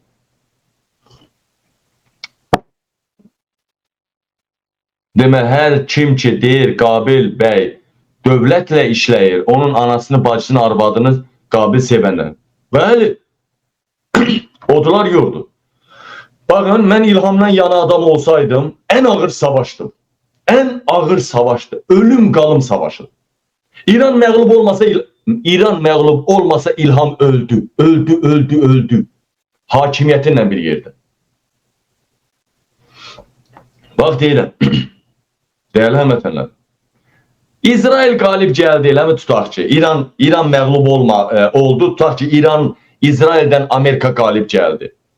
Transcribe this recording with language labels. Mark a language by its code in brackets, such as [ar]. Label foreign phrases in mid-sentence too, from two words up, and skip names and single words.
[az] Demə, hər kim ki deyir, Qabil bəy dövlətlə işləyir, onun anasını, bacısını, arvadını Qabil sevənlər. Bəli, odular yurdu. [tr] Bakın ben İlhamdan yana adam olsaydım en ağır savaştı. En ağır savaştı. Ölüm kalım savaşı. [az] İran məğlub olmasa İran məğlub olmasa İlham öldü. Öldü. [tr] Hakimiyetinle bir yerde. [az] Bak deyirəm. Değerli həmvətənlər. İsrail qalib gəldi, eləmi tutaq ki, İran məğlub oldu, tutaq ki, İsraildən Amerika qalib gəldi.